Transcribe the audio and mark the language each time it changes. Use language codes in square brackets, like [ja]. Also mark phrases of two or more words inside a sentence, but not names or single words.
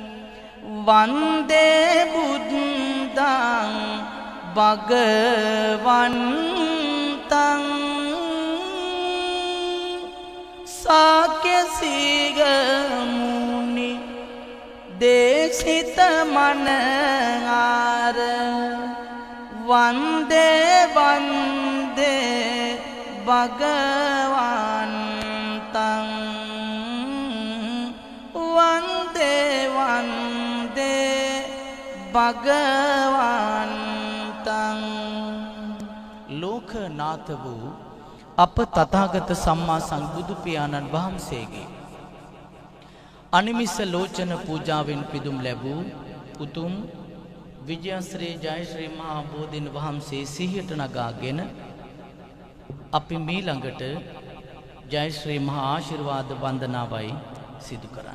[pi] වන්දේ බුද්ධං භගවන්තං සාක්‍ය සීග මුනි දේශිත මනආර වන්දේ වන්දේ භගවන්තං වන්දේ වන්දේ භගවන්තං [si] ලෝකනාථ වූ අප තථාගත සම්මා සම්බුදු පියාණන් වහන්සේගේ අනිමිස ලෝචන පූජාවෙන් පිදුම් ලැබූ උතුම් විජයශ්‍රී ජයශ්‍රී මහා බෝධීන් වහන්සේ සිහියට නගාගෙන අපි මීළඟට ජයශ්‍රී මහා ආශිර්වාද වන්දනාවයි සිදු කරන්නේ.